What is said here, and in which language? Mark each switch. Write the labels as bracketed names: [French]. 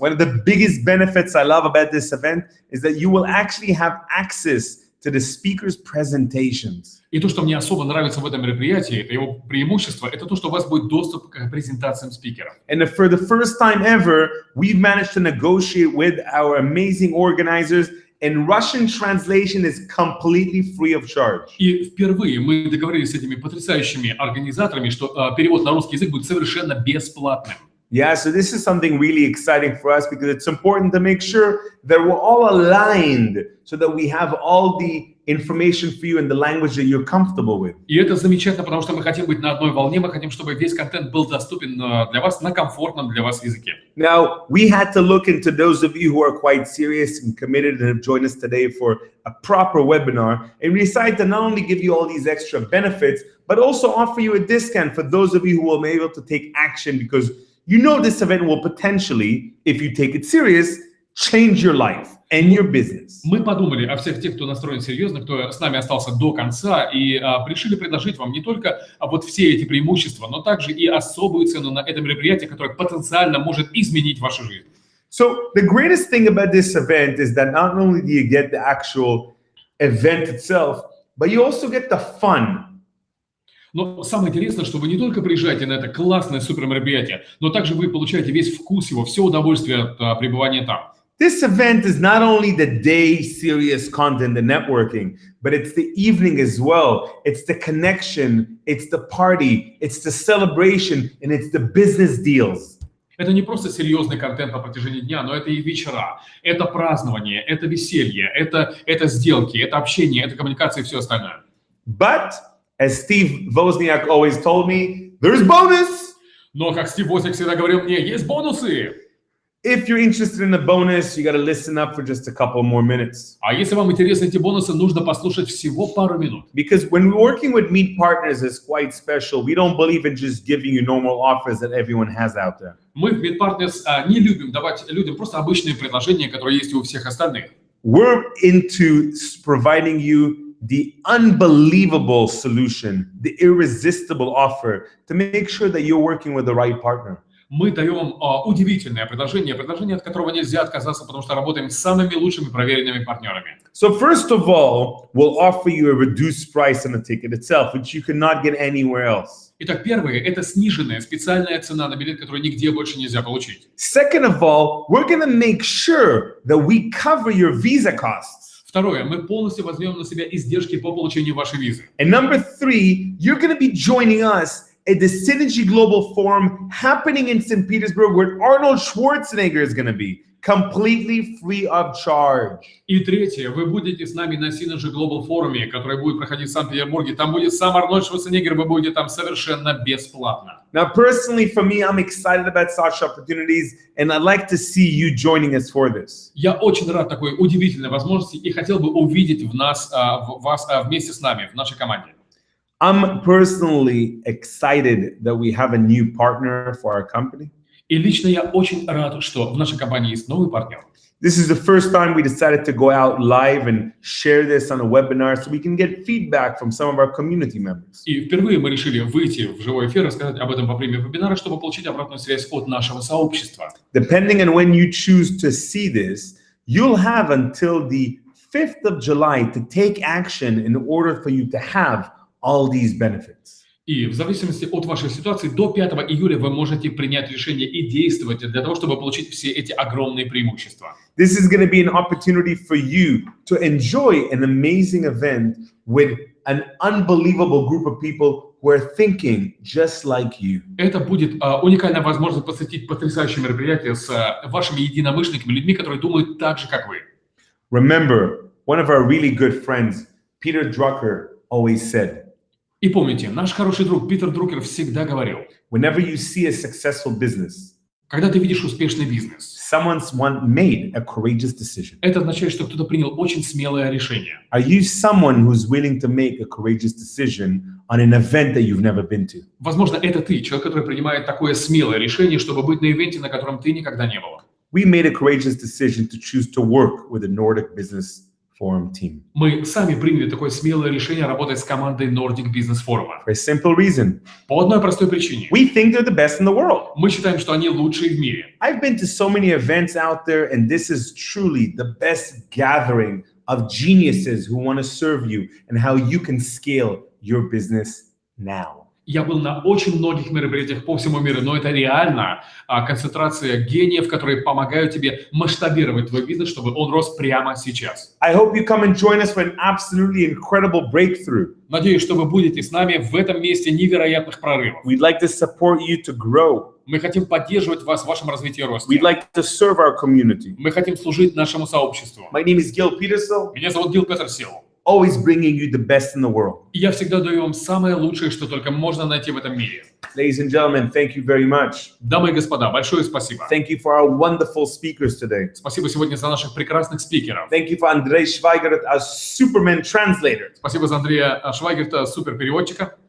[English] One of the biggest benefits I love about this event is that you will actually have access to the speaker's presentations. [Russian] И то, что мне особо нравится в этом мероприятии, это его преимущество, это то, что у вас будет доступ к презентациям спикеров. [English] And for the first time ever, we've managed to negotiate with our amazing organizers, and Russian translation is completely free of charge. [Russian] И впервые мы договорились с этими потрясающими организаторами, что перевод на русский язык будет совершенно бесплатным. [English] Yeah, so this is something really exciting for us because it's important to make sure that we're all aligned so that we have all the information for you in the language that you're comfortable with. [Russian] И это замечательно, потому что мы хотим быть на одной волне, мы хотим, чтобы весь контент был доступен для вас на комфортном для вас языке. [English] Now, we had to look into those of you who are quite serious and committed and have joined us today for a proper webinar, and we decided to not only give you all these extra benefits, but also offer you a discount for those of you who will be able to take action, because you know this event will potentially, if you take it serious, change your life and your business. [Russian] Мы подумали о всех тех, кто настроен серьезно, кто с нами остался до конца, и решили предложить вам не только вот все эти преимущества, но также и особую цену на это мероприятие, которое потенциально может изменить вашу жизнь. [English] So the greatest thing about this event is that not only do you get the actual event itself, but you also get the fun. [Russian] Но самое интересное, что вы не только приезжаете на это классное супер мероприятие, но также вы получаете весь вкус его, все удовольствие от пребывания там. [English] This event is not only the day serious content and networking, but it's the evening as well. It's the connection, it's the party, it's the celebration, and it's the business deals. [Russian] Это не просто серьезный контент на протяжении дня, но это и вечера, это празднование, это веселье, это сделки, это общение, это коммуникация и все остальное. [English] But, as Steve Wozniak always told me, there's bonus! [Russian] Но, как Стив Возняк всегда говорил мне, есть бонусы! [English] If you're interested in the bonus, you got to listen up for just a couple more minutes. [Russian] А если вам интересны эти бонусы, нужно послушать всего пару минут. [English] Because when we're working with MeetPartners, it's quite special. We don't believe in just giving you normal offers that everyone has out there. [Russian] Мы в MeetPartners не любим давать людям просто обычные предложения, которые есть у всех остальных. [English] We're into providing you the unbelievable solution, the irresistible offer to make sure that you're working with the right partner. [Russian] Мы даем вам удивительное предложение, от которого нельзя отказаться, потому что работаем с самыми лучшими проверенными партнерами. [English] So first of all, we'll offer you a reduced price on the ticket itself, which you cannot get anywhere else. [Russian] Итак, первое – это сниженная специальная цена на билет, которую нигде больше нельзя получить. [English] Second of all, we're going to make sure that we cover your visa costs. [Russian] Второе, мы полностью возьмем на себя издержки по получению вашей визы. [English] And number three, you're going to be joining us at the Synergy Global Forum happening in St. Petersburg, where Arnold Schwarzenegger is going to be, completely free of charge. [Russian] И третье, вы будете с нами на Synergy Global форуме, который будет проходить в Санкт-Петербурге. Там будет сам Арнольд Шварценеггер, вы будете там совершенно бесплатно. [English] Now, personally, for me, I'm excited about such opportunities, and I'd like to see you joining us for this. [Russian] Я очень рад такой удивительной возможности и хотел бы увидеть вас вместе с нами, в нашей команде. [English] I'm personally excited that we have a new partner for our company. [Russian] И лично я очень рад, что в нашей компании есть новый партнер. [English] This is the first time we decided to go out live and share this on a webinar so we can get feedback from some of our community members. [Russian] И впервые мы решили выйти в живой эфир и рассказать об этом во время вебинара, чтобы получить обратную связь от нашего сообщества. [English] Depending on when you choose to see this, you'll have until the 5th of July to take action in order for you to have all these benefits. [Russian] И в зависимости от вашей ситуации, до 5 июля вы можете принять решение и действовать для того, чтобы получить все эти огромные преимущества. [English] This is going to be an opportunity for you to enjoy an amazing event with an unbelievable group of people who are thinking just like you. [Russian] Это будет уникальная возможность посетить потрясающее мероприятие с вашими единомышленниками, людьми, которые думают так же, как вы. [English] Remember, one of our really good friends, Peter Drucker, always said, [Russian] И помните, наш хороший друг Питер Друкер всегда говорил, [English] whenever you see a successful business, [Russian] когда ты видишь успешный бизнес, [English] someone's made a courageous decision. [Russian] это означает, что кто-то принял очень смелое решение. [English] Are you someone who's willing to make a courageous decision on an event that you've never been to? [Russian] Возможно, это ты, человек, который принимает такое смелое решение, чтобы быть на ивенте, на котором ты никогда не был. [English] We made a courageous decision to choose to work with the Nordic Business Forum team. [Russian] Мы сами приняли такое смелое решение работать с командой Nordic Business Forum. [English] For a simple reason. [Russian] По одной простой причине. [English] We think they're the best in the world. [Russian] Мы считаем, что они лучшие в мире. [English] I've been to so many events out there, and this is truly the best gathering of geniuses who want to serve you and how you can scale your business now. [Russian] Я был на очень многих мероприятиях по всему миру, но это реально концентрация гениев, которые помогают тебе масштабировать твой бизнес, чтобы он рос прямо сейчас. [English] I hope you come and join us for an absolutely incredible breakthrough. [Russian] Надеюсь, что вы будете с нами в этом месте невероятных прорывов. [English] We'd like to support you to grow. [Russian] Мы хотим поддерживать вас в вашем развитии и росте. [English] We'd like to serve our community. [Russian] Мы хотим служить нашему сообществу. [English] My name is Gil Peterson. [Russian] Меня зовут Гил Петерсил. [English] Always bringing you the best in the world. [Russian] И я всегда даю вам самое лучшее, что только можно найти в этом мире. [English] Ladies and gentlemen, thank you very much. [Russian] Дамы и господа, большое спасибо. [English] Thank you for our wonderful speakers today. [Russian] Спасибо сегодня за наших прекрасных спикеров. [English] Thank you for Andrei Schweigert, our Superman translator. [Russian] Спасибо за Андрея Швайгерта, суперпереводчика.